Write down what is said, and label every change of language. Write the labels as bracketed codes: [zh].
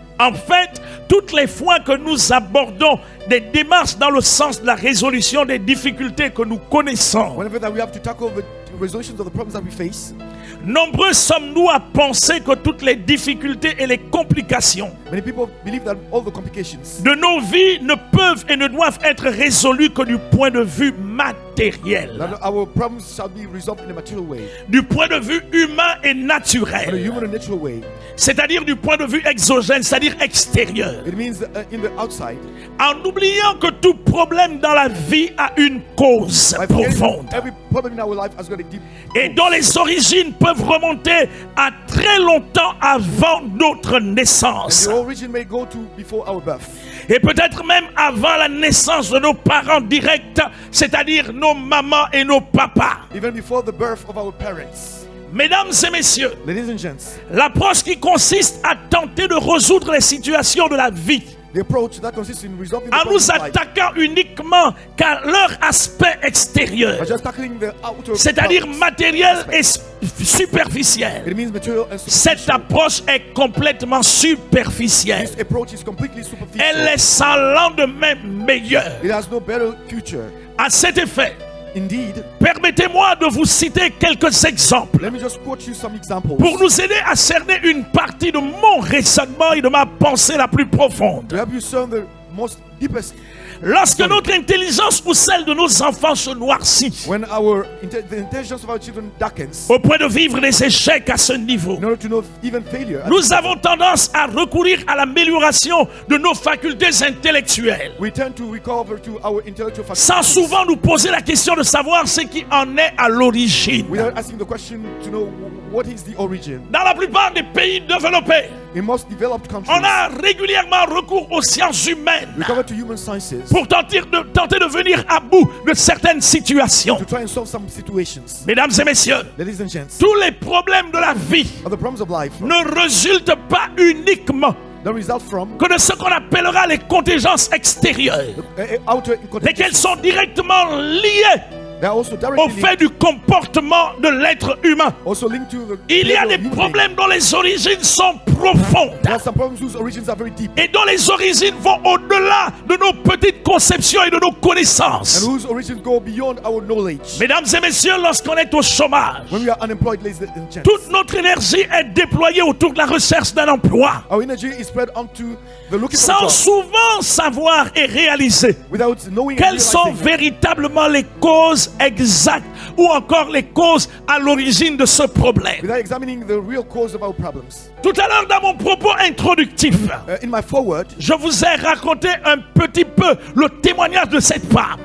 [fr] En fait, toutes les fois que nous abordons des démarches dans le sens de la résolution des difficultés que nous connaissons, [en] Whenever that we have to tackle the resolutions of the problems that we face, [fr] nombreux sommes-nous à penser que toutes les difficultés et les complications [en] many people believe that all the complications [fr] de nos vies ne peuvent et ne doivent être résolues que du point de vue matériel, [en] that our problems shall be resolved in a material way, [fr] du point de vue humain et [en] in a [fr] naturel, [en] human and natural way. [fr] c'est-à-dire du point de vue exogène, c'est-à-dire extérieur, [en] It means in the outside. [fr] en oubliant que tout problème dans la vie a une cause [en] By forgetting [fr] profonde [en] every problem in our life has got a deep [fr] et dont les origines peuvent remonter à très longtemps avant notre [en] and [fr] naissance [en] the origin may go to before our birth, [fr] et peut-être même avant la naissance de nos parents directs, c'est-à-dire nos mamans et nos papas. [en] even before the birth of our parents. [fr] Mesdames et messieurs, [en] Ladies and gents, [fr] l'approche qui consiste à tenter de résoudre les situations de la vie [en] The approach that consists in resolving the [fr] en nous [en] problems of life [fr] attaquant uniquement qu'à leur aspect extérieur, [en] by just tackling the outer [fr] c'est-à-dire [en] problems. [fr] matériel et superficiel. [en] It means material and [fr] Cette [en] superficial. [fr] approche est complètement superficielle. [en] This approach is completely superficial. [fr] Elle est sans lendemain meilleur. [en] It has no better future. [fr] À cet effet, [en] Indeed, [fr] permettez-moi de vous citer quelques exemples [en] let me just quote you some examples [fr] pour nous aider à cerner une partie de mon raisonnement et de ma pensée la plus profonde. [en] to help you discern the most deepest. [fr] Lorsque notre intelligence ou celle de nos enfants se noircit [en] When our the intelligence of our children darkens, [fr] au point de vivre des échecs à ce niveau, [en] in order to know even failure, [fr] nous avons tendance à recourir à l'amélioration de nos facultés intellectuelles, [en] we tend to recover to our intellectual [fr] sans [en] faculties [fr] souvent nous poser la question de savoir ce qui en est à l'origine. [en] without asking the question to know what is the origin. [fr] Dans la plupart des pays développés, [en] In most developed countries, [fr] on a régulièrement recours aux sciences humaines [en] we recover to human sciences [fr] pour tenter de venir à bout de certaines situations. [en] to try and solve some situations. [fr] Mesdames et messieurs, [en] Ladies and gents, [fr] tous les problèmes de la vie [en] are the problems of life [fr] ne résultent pas uniquement [en] that result from [fr] que de ce qu'on appellera les contingences extérieures, [en] outer [fr] lesquelles sont directement liées [en] They are also [fr] au [en] directly [fr] fait du comportement de l'être humain. [en] also linked to the [fr] Il y a [en] behavior [fr] des [en] of human [fr] problèmes dont les origines sont profondes [en] beings. There are some problems whose origins are very deep [fr] et dont les origines vont au-delà de nos petites conceptions et de nos [en] and [fr] connaissances. [en] whose origins go beyond our knowledge. [fr] Mesdames et messieurs, lorsqu'on est au chômage, [en] When we are unemployed, ladies and gents, [fr] toute notre énergie est déployée autour de la recherche d'un emploi, [en] our energy is spread onto the looking for a [fr] sans [en] job [fr] souvent savoir et réaliser [en] without knowing and [fr] quelles sont [en] realizing [fr] véritablement les causes exactes ou encore les causes à l'origine de ce problème. [en] without examining the real cause of our problems. [fr] Tout à l'heure, dans mon propos introductif, [en] In my foreword, [fr] je vous ai raconté un petit peu le témoignage de cette femme